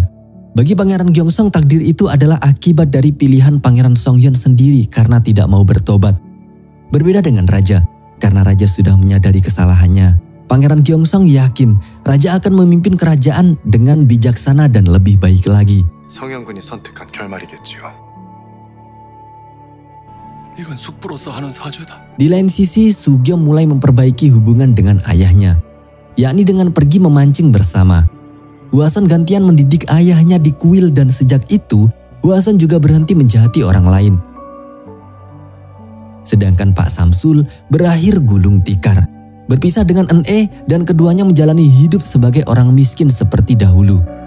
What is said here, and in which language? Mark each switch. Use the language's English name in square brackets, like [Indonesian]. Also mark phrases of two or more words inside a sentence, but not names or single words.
[Indonesian] Bagi Pangeran Gyeongsong, takdir itu adalah akibat dari pilihan Pangeran Songhyeon sendiri karena tidak mau bertobat. Berbeda dengan raja, karena raja sudah menyadari kesalahannya, Pangeran Gyeongsong yakin raja akan memimpin kerajaan dengan bijaksana dan lebih baik lagi. [Korean] 성현군이 선택한 결말이겠지요. 이건 숙부로서 하는 사죄다. [Indonesian] Di lain sisi, Sugyeom mulai memperbaiki hubungan dengan ayahnya, yakni dengan pergi memancing bersama. Hwason gantian mendidik ayahnya di kuil dan sejak itu, Hwason juga berhenti menjahati orang lain. Sedangkan Pak Samsul berakhir gulung tikar, berpisah dengan Eun-e dan keduanya menjalani hidup sebagai orang miskin seperti dahulu.